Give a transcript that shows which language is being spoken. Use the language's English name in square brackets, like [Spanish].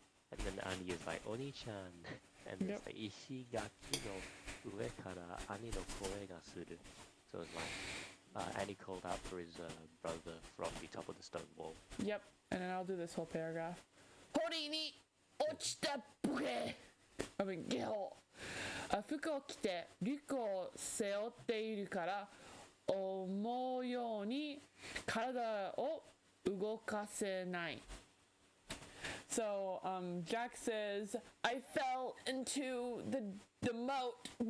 [English] And then Annie is like, Oni-chan. And it's like, [Japanese] Ishigaki no ue kara Annie no koe ga suru. [English] So it's like, Annie called out for his brother from the top of the stone wall. Yep, and then I'll do this whole paragraph. [Japanese] Hori ni ochita buke! [English] I mean, [Japanese] geho. 服を着てリュックを背負っているから思うように体を動かせない. [English] So Jack says, I fell into the moat.